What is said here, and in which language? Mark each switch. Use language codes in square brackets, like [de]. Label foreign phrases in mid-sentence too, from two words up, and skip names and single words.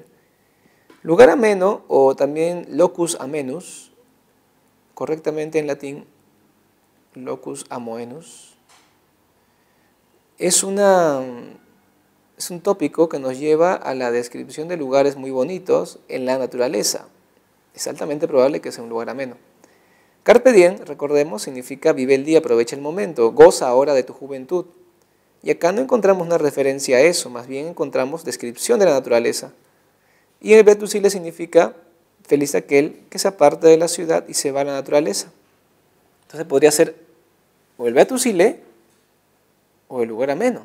[es] Lugar ameno, o también [la] locus amenus, [es] correctamente en latín, [la] locus amoenus, [es] es un tópico que nos lleva a la descripción de lugares muy bonitos en la naturaleza. Es altamente probable que sea un lugar ameno. Carpe diem, recordemos, significa vive el día, aprovecha el momento, goza ahora de tu juventud. Y acá no encontramos una referencia a eso, más bien encontramos descripción de la naturaleza. Y el Beatus Ille significa feliz aquel que se aparta de la ciudad y se va a la naturaleza. Entonces podría ser o el Beatus Ille o el lugar ameno.